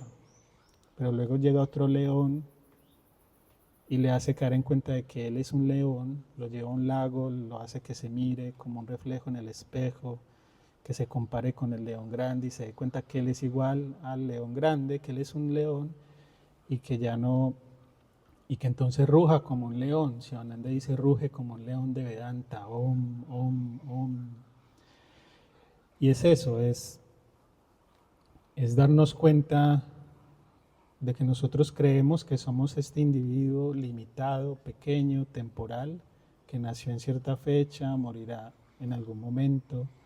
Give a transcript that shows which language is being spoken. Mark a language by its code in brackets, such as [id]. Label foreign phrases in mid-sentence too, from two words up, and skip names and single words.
[es] Pero luego llega otro león y le hace caer en cuenta de que él es un león, lo lleva a un lago, lo hace que se mire como un reflejo en el espejo, que se compare con el león grande y se dé cuenta que él es igual al león grande, que él es un león y que ya no, y que entonces ruja como un león. Shivananda dice ruge como un león de Vedanta, [sa] ॐ ॐ ॐ. [es] Y es eso, es darnos cuenta de que nosotros creemos que somos este individuo limitado, pequeño, temporal, que nació en cierta fecha, morirá en algún momento,